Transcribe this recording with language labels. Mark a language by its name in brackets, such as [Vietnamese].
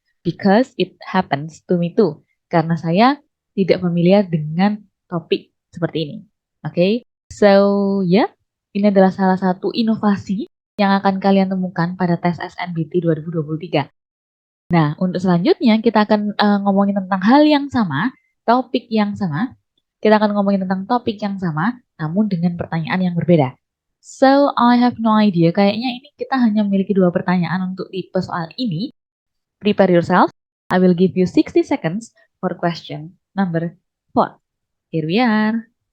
[English] Because it happens to me too. [Indonesian] Karena saya tidak familiar dengan topik seperti ini. Oke, so ini adalah salah satu inovasi yang akan kalian temukan pada tes SNBT 2023. Nah, untuk selanjutnya kita akan ngomongin tentang hal yang sama, topik yang sama. Kita akan ngomongin tentang topik yang sama, namun dengan pertanyaan yang berbeda. [English] So, I have no idea. [Indonesian] Kayaknya ini kita hanya memiliki 2 pertanyaan untuk tipe soal ini. [English] Prepare yourself. I will give you 60 seconds for question number 4. Here we are.